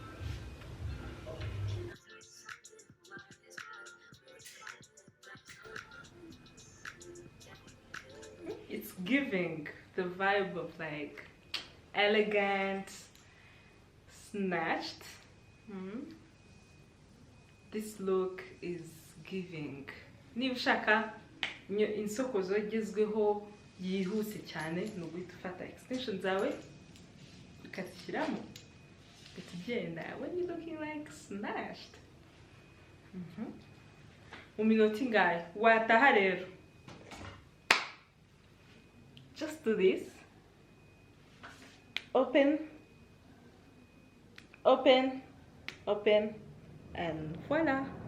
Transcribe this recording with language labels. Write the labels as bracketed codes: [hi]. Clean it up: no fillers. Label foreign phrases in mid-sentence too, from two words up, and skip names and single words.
[en] It's giving the vibe of like elegant, snatched. This look is giving. [rw] Niba ushaka insokozo igezweho yihuse cyane no guhita ufata extension zawe ukazishyiramo ukagenda [en] when you looking like snatched. [rw] Mu minota ingahe wataha rero. [en] Just do this. Open, open, open, and voila.